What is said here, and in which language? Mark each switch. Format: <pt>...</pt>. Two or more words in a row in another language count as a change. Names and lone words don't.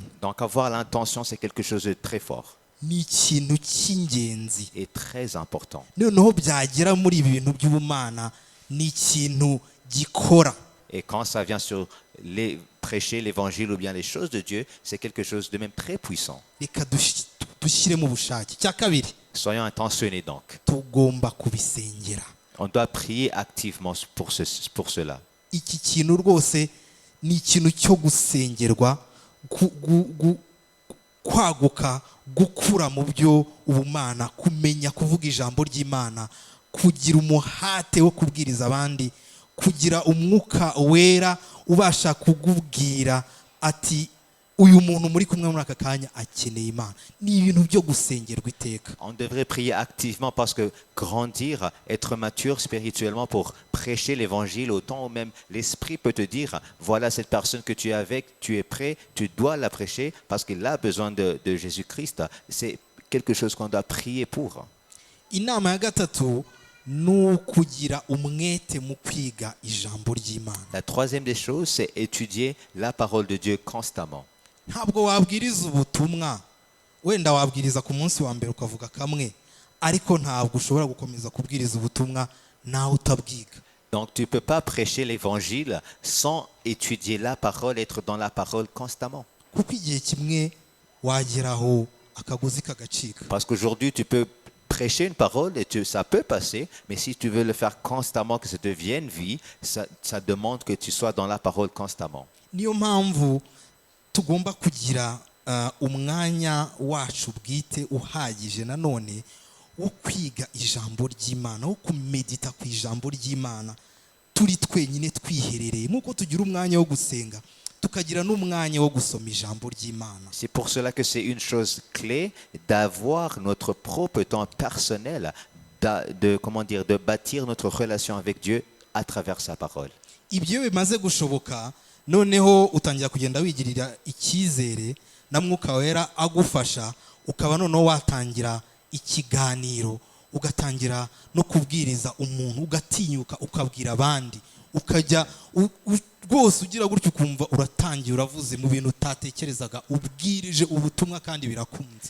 <fr>Donc avoir l'intention, c'est quelque chose de très fort.</fr> <rw>Ni ikintu cy'ingenzi.</rw> <fr>Et très important.</fr> <rw>Noneho byagera muri ibi bintu by'ubumana ni ikintu gikora.</rw> <fr>Et quand ça vient sur prêcher l'évangile ou bien les choses de Dieu, c'est quelque chose de même très puissant.</fr> <rw>Reka dushyiremo ubushake. Cya kabiri,</rw> <fr>soyons intentionnés donc.</fr> <rw>Tugomba kubisengera.</rw> <fr>On doit prier activement pour cela.</fr> <rw>Iki kintu rwose ni ikintu cyo gusengerwa, kwaguka, gukura mu byo ubumana, kumenya kuvuga ijambo ry'Imana, kugira umuhate wo kubwiriza abandi, kugira umwuka wera ubasha kugubwira ati uyu muntu muri kumwe muri aka kanya akeneye Imana. Ni ibintu byo gusengerwa iteka.</rw> <fr>On devrait prier activement parce que grandir, être mature spirituellement pour prêcher l'évangile, autant où même l'Esprit peut te dire, voilà cette personne que tu es avec, tu es prêt, tu dois la prêcher parce qu'il a besoin de Jésus-Christ. C'est quelque chose qu'on doit prier pour.</fr> <rw>Inama ya gatatu nukugira umwete mu kwiga ijambo ry'Imana.</rw> <fr>La troisième des choses, c'est étudier la parole de Dieu constamment.</fr> <rw>Ntabwo wabwiriza ubutumwa wenda wabwiriza ku munsi wa mbere ukavuga kamwe, ariko ntabwo ushobora gukomeza kubwiriza ubutumwa nawe utabwiga.</rw> <fr>Donc tu peux pas prêcher l'évangile sans étudier la parole, être dans la parole constamment.</fr> <rw>Kuko igihe kimwe wageraho akagozi kagacika.</rw> <fr>Parce qu'aujourd'hui tu peux prêcher une parole et ça peut passer, mais si tu veux le faire constamment, que ça devienne vie, ça demande que tu sois dans la parole constamment.</fr> <rw>Niyo mpamvu tugomba kugira umwanya wacu bwite uhagije nanone wo kwiga ijambo ry'Imana, wo kumedita ku ijambo ry'Imana turi twenyine twiherereye, nk'uko tugira umwanya wo gusenga tukagira n'umwanya wo gusoma ijambo ry'Imana.</rw> <fr>C'est pour cela que c'est une chose clé d'avoir notre propre temps personnel, de bâtir notre relation avec Dieu à travers sa parole.</fr> <rw>Ibyo bimaze gushoboka, noneho utangira kugenda wigirira icyizere na Mwuka Wera agufasha, ukaba noneho watangira ikiganiro, ugatangira no kubwiriza umuntu, ugatinyuka ukabwira abandi, ukajya rwose ugira gutyo ukumva uratangiye uravuze mu bintu utatekerezaga, ubwirije ubutumwa kandi birakunze.</rw>